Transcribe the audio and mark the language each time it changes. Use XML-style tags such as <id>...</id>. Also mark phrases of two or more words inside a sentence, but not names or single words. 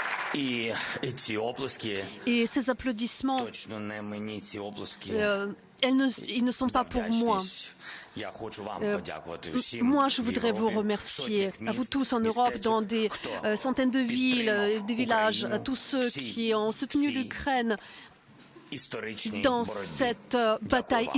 <fr>Et ces applaudissements,</fr> <uk>точно не мені ці оплески.</uk> <fr>ils ne sont pas pour moi.</fr> <uk>Я хочу вам подякувати всім.</uk> <fr>Moi, je voudrais</fr> <uk>в</uk> <fr>vous</fr> <uk>Європі,</uk> <fr>remercier,</fr> <uk>сотнях</uk> <fr>à vous</fr> <uk>міст,</uk> <fr>tous en Europe,</fr> <uk>містечок,</uk> <fr>dans des</fr> <uk>хто</uk> <fr>centaines de villes,</fr> <uk>підтримав</uk> <fr>des villages, à</fr> <uk>Україну</uk> <fr>tous ceux</fr> <uk>в цій</uk> <fr>qui ont soutenu</fr> <uk>всій</uk> <fr>l'Ukraine</fr> <uk>історичній</uk> <fr>dans</fr> <uk>боротьбі.</uk> <fr>cette bataille</fr> <uk>вам.</uk>